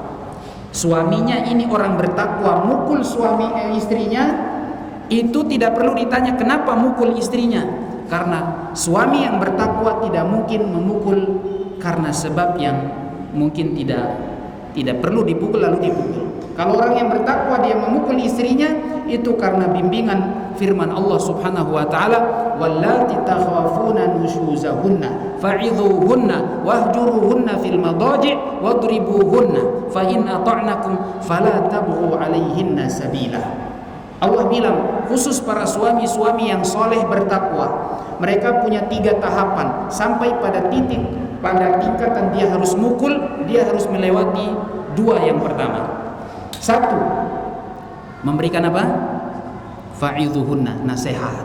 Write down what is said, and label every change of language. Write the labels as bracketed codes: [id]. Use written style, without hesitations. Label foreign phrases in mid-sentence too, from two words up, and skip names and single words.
[id] Suaminya ini orang bertakwa, mukul istrinya, itu tidak perlu ditanya kenapa mukul istrinya, karena suami yang bertakwa tidak mungkin memukul karena sebab yang mungkin tidak perlu dipukul lalu dipukul. Kalau orang yang bertakwa dia memukul istrinya itu karena bimbingan firman Allah [ar] سبحانه وتعالى, واللاتي تخافون نشوزهن فعظوهن واهجروهن في المضاجع واضربوهن فإن أطعنكم فلا تبغوا عليهن سبيلا. [id] Allah bilang khusus para suami-suami yang soleh bertakwa, mereka punya 3 tahapan sampai pada tingkatan dia harus mukul, dia harus melewati 2 yang pertama. 1, memberikan apa? Fa'idhuhunna, nasihat.